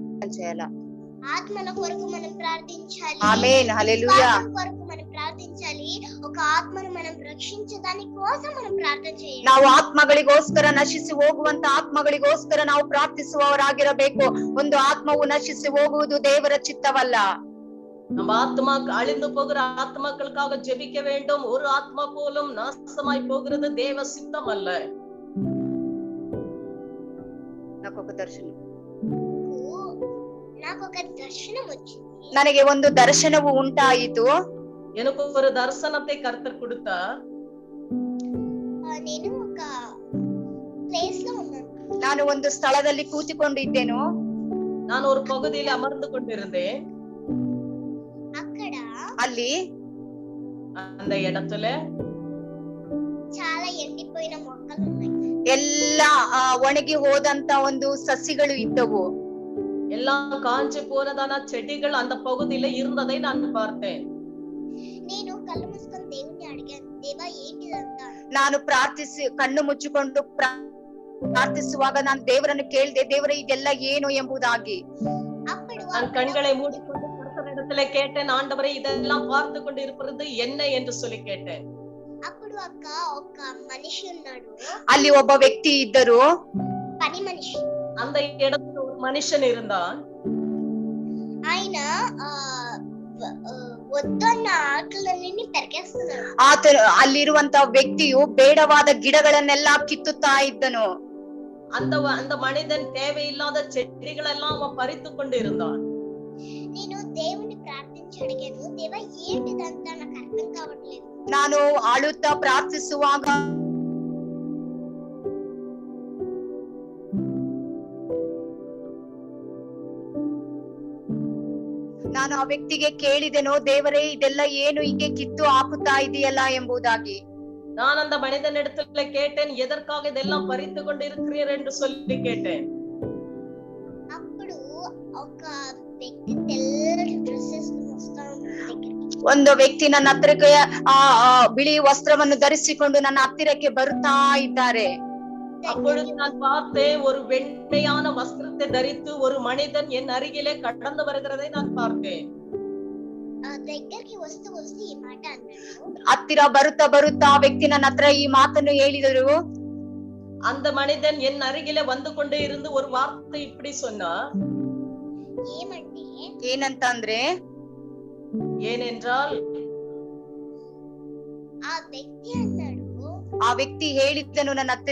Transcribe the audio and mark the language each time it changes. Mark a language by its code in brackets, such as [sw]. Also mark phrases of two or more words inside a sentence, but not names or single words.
[te] చేయాలా? ఆత్మల కొరకు మనం ప్రార్థించాలి. ఆమేన్, హల్లెలూయా. విశ్వాసం కొరకు మనం ప్రార్థించాలి. ఒక ఆత్మను మనం రక్షించడాని కోసం మనం ಪ್ರಾರ್ಥನೆ చేయాలి. [kn] ನಾವು ಆತ್ಮಗಳಿಗೋಸ್ಕರ ನಶಿಸಿ ಹೋಗುವಂತ ಆತ್ಮಗಳಿಗೋಸ್ಕರ ನಾವು ಪ್ರಾರ್ಥಿಸುವವರಾಗಿರಬೇಕು. ಒಂದು ಆತ್ಮವು ನಶಿಸಿ ಹೋಗುವುದು ದೇವರ ಚಿತ್ತವಲ್ಲ. [ta] நம்ம ஆத்மா அழிந்து போகிற ஆத்மாக்களுக்காக ஜெபிக்க வேண்டும். ஒரு ஆத்மா போலும் நாசமாய் போகிறது தேவ சித்தம் அல்ல. [te] నాకొక దర్శనం నాకు ఒక దర్శనం వచ్చింది. [kn] ನನಗೆ ಒಂದು ದರ್ಶನವು ಉಂಟಾಯಿತು. [ta] எனக்கு ஒரு தரிசனத்தை கர்த்தர் கொடுத்தார். [te] నేను ఒక ప్లేస్ లో ఉన్నాను. [kn] ನಾನು ಒಂದು ಸ್ಥಳದಲ್ಲಿ ಕೂತಿಕೊಂಡಿದ್ದೇನು. [ta] நான் ஒரு பகுதியில் அமர்ந்து கொண்டிருந்தேன். [te] అక్కడ [kn] ಅಲ್ಲಿ [ta] அந்த இடத்துல [te] చాలా ఎండిపోయిన మొక్కలు ఉన్నాయి. [kn] ಎಲ್ಲ ಒಣಗಿ ಹೋದಂತ ಒಂದು ಸಸಿಗಳು ಇದ್ದವು. [ta] எல்லாம் காஞ்சு போனதான செடிகள் அந்த பகுதியில இருந்ததை நான் பார்த்தேன். [te] నేను కళ్ళు మూసుకొని దేవుణ్ణి అడిగాను, దేవా ఏంటిదంతా? [kn] ನಾನು ಕಣ್ಣು ಮುಚ್ಚಿಕೊಂಡು ಪ್ರಾರ್ಥಿಸುವಾಗ ನಾನು ದೇವರನ್ನು ಕೇಳಿದೆ, ದೇವರೇ ಇದೆಲ್ಲ ಏನು ಎಂಬುದಾಗಿ. [te] అప్పుడు [ta] நான் கண்களை மூடிக்கொண்டு கர்த்தரிடத்திலே கேட்டேன், ஆண்டவரே இதெல்லாம் பார்த்து கொண்டு இருப்பது என்ன என்று சொல்லி கேட்டேன். [te] అప్పుడు అక్క ఒక మనిషి ఉన్నాడు. [kn] ಅಲ್ಲಿ ಒಬ್ಬ ವ್ಯಕ್ತಿ ಇದ್ದರು, [te] పని మనిషి. [ta] அந்த இடத்துல ஒரு மனுஷன் இருந்தான். [te] ఆయన వద్దన్న ఆకులన్నీ పెరికేస్తున్నాడు. [kn] ಅಲ್ಲಿರುವಂತ ವ್ಯಕ್ತಿಯು ಬೇಡವಾದ ಗಿಡಗಳನ್ನೆಲ್ಲ ಕಿತ್ತುತ್ತಾ ಇದ್ದನು. [ta] அந்த மனிதன் தேவையில்லாத செடிகளெல்லாம் அவன் பறித்து கொண்டு இருந்தான். [te] నేను దేవుని ప్రార్థించి అడిగాను, దేవా ఏంటిదంతా నాకు అర్థం కావట్లేదు. [kn] ನಾನು ಅಳುತ್ತಾ ಪ್ರಾರ್ಥಿಸುವಾಗ ನಾನು ಆ ವ್ಯಕ್ತಿಗೆ ಕೇಳಿದೆನೋ, ದೇವರೇ ಇದೆಲ್ಲ ಏನು ಹಿಂಗೆ ಕಿತ್ತು ಹಾಕುತ್ತಾ ಇದೆಯಲ್ಲ ಎಂಬುದಾಗಿ. [ta] நான் அந்த மனிதனிடத்துல கேட்டேன், எதற்காக இதெல்லாம் பறித்து கொண்டு இருக்கிறீர் என்று சொல்லி கேட்டேன். [te] అప్పుడు ఒక వ్యక్తి తెల్లటి డ్రెస్ వేసుకుని వస్తా ఉన్నాడు. [kn] ಒಂದು ವ್ಯಕ್ತಿ ನನ್ನ ಹತ್ತಿರಕ್ಕೆ ಬಿಳಿ ವಸ್ತ್ರವನ್ನು ಧರಿಸಿಕೊಂಡು ನನ್ನ ಹತ್ತಿರಕ್ಕೆ ಬರುತ್ತಾ ಇದ್ದಾರೆ. [ta] அப்பொழுது நான் பார்த்தேன், ஒரு வெண்மையான வஸ்திரத்தை தரித்து ஒரு மனிதன் என் அருகிலே கடந்து வருகிறதை நான் பார்த்தேன். [te] దగ్గరికి వస్తూ వస్తూ ఈ మాట అన్నాడు. [kn] ಹತ್ತಿರ ಬರುತ್ತಾ ಬರುತ್ತಾ ಆ ವ್ಯಕ್ತಿ ನನ್ನ ಹತ್ರ ಈ ಮಾತನ್ನು ಹೇಳಿದರು. [ta] அந்த மனிதன் என் அருகிலே வந்து கொண்டே இருந்து ஒரு வார்த்தை இப்படி சொன்னார். [te] ఏమంటే [kn] ಏನಂತ ಅಂದ್ರೆ, [ta] ஏனென்றால் [te] ఆ వ్యక్తి అన్నాడు, [kn] ಆ ವ್ಯಕ್ತಿ ಹೇಳಿದ್ದನು ನನ್ನ ಹತ್ತಿರ,